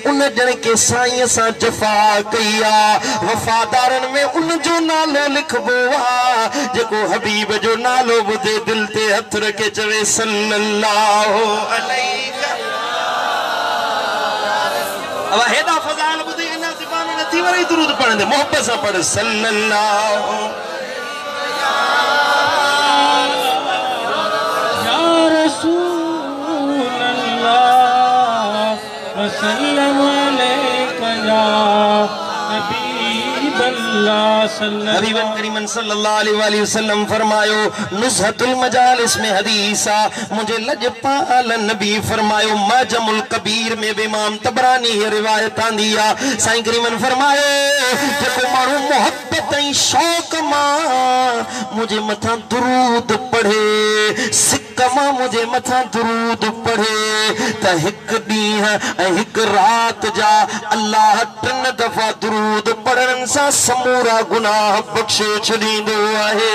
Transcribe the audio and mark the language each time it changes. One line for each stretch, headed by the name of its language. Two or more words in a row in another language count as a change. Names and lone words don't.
Sindhi: उन ॼण के साईं सां जफ़ा कई आ। वफ़ादारनि में उन जो नालो लिखबो आ, जेको हबीब जो नालो ॿुधे दिल ते हथ रखे चवे
Arabic: صلى الله عليه.
Sindhi: अब हेॾा फज़ाइल ॿुधी अञा ज़ुबान नथी वरी दुरूद पढ़ंदे, मोहब्बत सां पढ़
Arabic: صلى الله يا رسول الله وسلم عليك يا حبيب الله
Sindhi: सल्लल्लाहु करीमन
Arabic: صلى الله عليه وسلم
Sindhi: फरमायो नुज़हतुल मजालिस में हदीस आ। मुझे लजपाल नबी फरमायो मजमुल कबीर में भी इमाम तबरानी ये रिवायत आंदी आ। साईं करीमन फरमायो जेको माण्हू मोहब्बत ऐं शौक़ मां मुझे मथा दुरूद पढ़े, सिक मां मुझे मथा दुरूद पढ़े त हिक ॾींहुं ऐं हिक रात जा अल्लाह 3 दफ़ा दुरूद पढ़ण सां समूरा गुनाह बख्शे छॾींदो आहे।